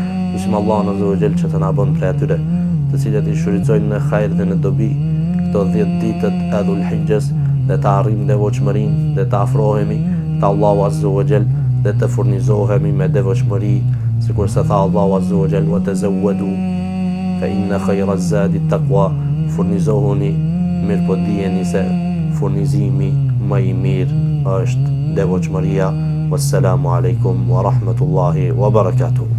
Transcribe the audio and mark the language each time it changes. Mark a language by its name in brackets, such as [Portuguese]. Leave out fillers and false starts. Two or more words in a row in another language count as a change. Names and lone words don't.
[Albanian] Lutim Allahun [Arabic] عز وجل [Albanian] që të na bën prej atyre të cilët i shfrytëzojnë në hajër dhe në dobi këto 10 ditët e Dhul-Hijjes dhe të arrijmë devotshmërinë dhe të afrohemi te Allahu [Arabic] عز وجل [Albanian] dhe të furnizohemi me devotshmëri, sikur se tha Allahu [Arabic] عز وجل وتزودوا فإن خير الزاد التقوى. [Albanian] Furnizohuni, mirë po dijeni se furnizimi më i mirë është devotshmëria. [Arabic] والسلام عليكم ورحمة الله وبركاته.